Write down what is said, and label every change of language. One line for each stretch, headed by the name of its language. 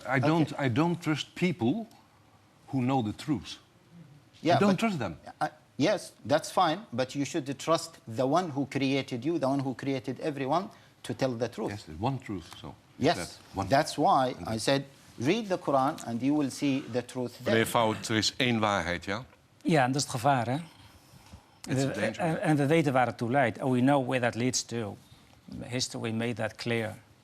English: I don't trust people who know the truth. Yeah, I don't trust them. Yes, that's fine, but you should trust the one who created you, the one who created everyone, to tell the truth. Yes, there's one truth. So Yes, that's why I said read the Quran and you will see the truth there.
Dutch: Meneer Fouad, er is één waarheid, ja? Ja, en dat is het gevaar, hè? En we weten waar het toe leidt.
English: And we know where that leads to. History made that clear.